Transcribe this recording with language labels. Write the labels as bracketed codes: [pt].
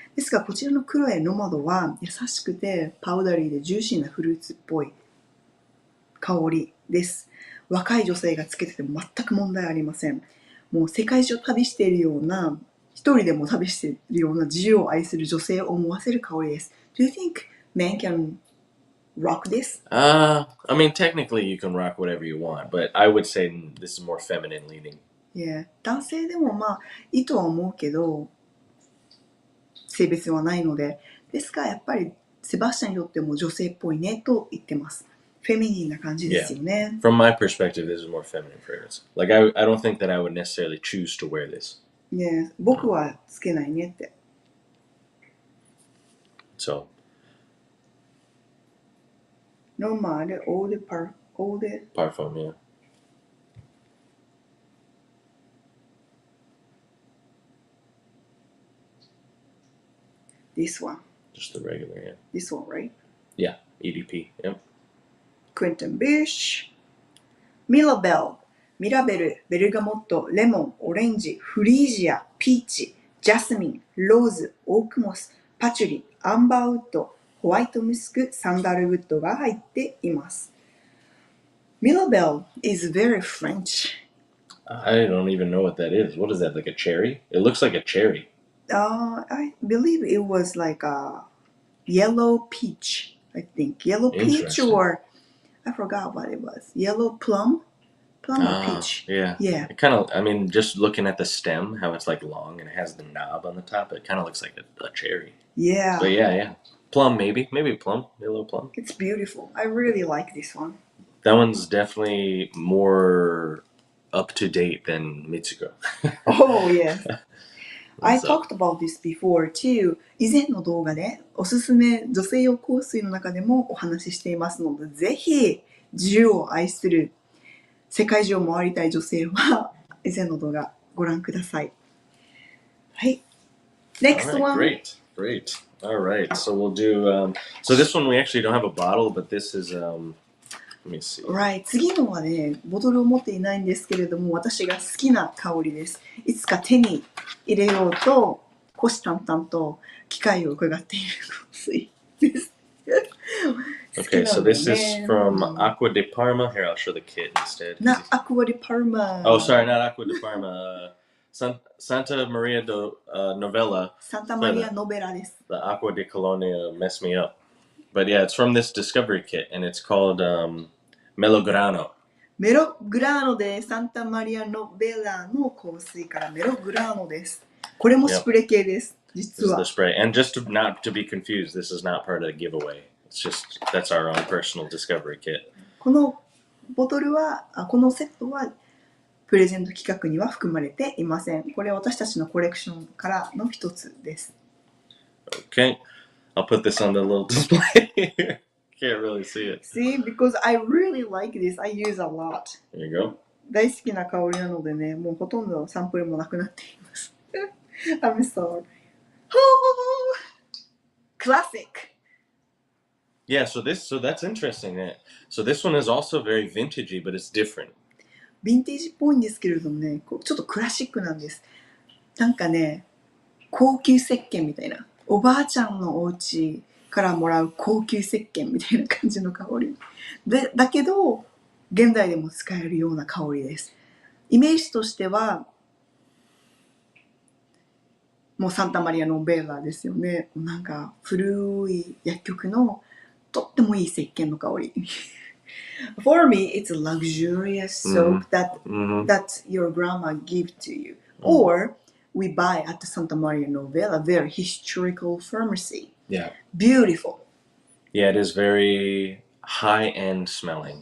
[ja] ですが、こちらのクロエ・ノマドは優しくてパウダリーでジューシーなフルーツっぽい香りです。若い女性がつけてても全く問題ありません。もう世界中を旅しているような、一人でも旅しているような自由を愛する女性を思わせる香りです。 [en] Do you think men can rock this? I mean, technically you can rock whatever you want, but I would say this is more feminine leaning. Yeah. [ja] 男性でもまあいいとは思うけど、性別はないので。ですが、やっぱりセバスチャンにとっても女性っぽいねと言ってます。フェミニンな感じですよね。 [en] From my perspective, this is more feminine fragrance. Like, I don't think that I would necessarily choose to wear this. [ja] ね、僕はつけないねって。 [en] So. Nomade Eau de Parfum, yeah. This one. Just the regular, yeah. This one, right? Yeah, EDP, yep. Quentin Bish. Mirabelle。 [ja] ミラベル、ベルガモット、レモン、オレンジ、フリージア、ピーチ、ジャスミン、ローズ、オークモス、パチュリ、アンバーウッド、ホワイトムスク、サンダルウッドが入っています。 [en] Mirabelle is very French. I don't even know what that is. What is that, like a cherry? It looks like a cherry. I believe it was like a yellow peach, I think. Yellow peach or I forgot what it was. Yellow plum? Plum or peach? Yeah. Yeah. It kind of, I mean, just looking at the stem, how it's like long and it has the knob on the top, it kind of looks like a cherry. Yeah. But yeah. Plum, maybe plum, yellow plum. It's beautiful. I really like this one. That one's definitely more up to date than Mitsouko. Oh, yes. I talked about this before too. [ja] 以前の動画でおすすめ女性用香水の中でもお話ししていますので、ぜひ自由を愛する世界中を回りたい女性は以前の動画ご覧ください。 [en] はい。Next one. Great. All right. So we'll do. So this one we actually don't have a bottle, but this is. Let me see. Right. [ja] 次のはね、ボトルを持っていないんですけれども、私が好きな香りです。いつか手に入れようと、虎視眈々と機会を伺っている香水です。 [en] Okay, so this is from Acqua di Parma. Here, I'll show the kit instead. Not Acqua di Parma. Oh, sorry, not Acqua di Parma. Santa Maria Novella. [ja] Santa Maria Novella です。 [en] The Acqua di Colonia messed me up. But yeah, it's from this discovery kit, and it's called Melograno. [ja] メログラーノでサンタマリア・ノベラの香水からメログラーノです。これもスプレー系です。実は。 [en] This is the spray. And just not to be confused, this is not part of the giveaway. It's just, that's our own personal discovery kit. [ja] このボトルは、このセットはプレゼント企画には含まれていません。これは私たちのコレクションからの一つです。 [en] Okay. I'll put this on the little display here. Can't really see it. See, because I really like this. I use a lot. There you go. [ja] 大好きな香りなのでね、もうほとんどサンプルもなくなっています。 [en] I'm sorry. Classic. Yeah, so that's interesting. So this one is also very vintagey, but it's different. [ja] ヴィンテージっぽいんですけれどもね、ちょっとクラシックなんです。なんかね、高級石鹸みたいな。おばあちゃんのお家からもらう高級石鹸みたいな感じの香り。だけど、現代でも使えるような香りです。イメージとしては、もうサンタマリア・ノベラですよね。なんか古い薬局のとってもいい石鹸の香り。 [en] For me, it's a luxurious soap that your grandma gives to you. Or we buy at the Santa Maria Novella, very historical pharmacy. Yeah. Beautiful. Yeah, it is very high-end smelling.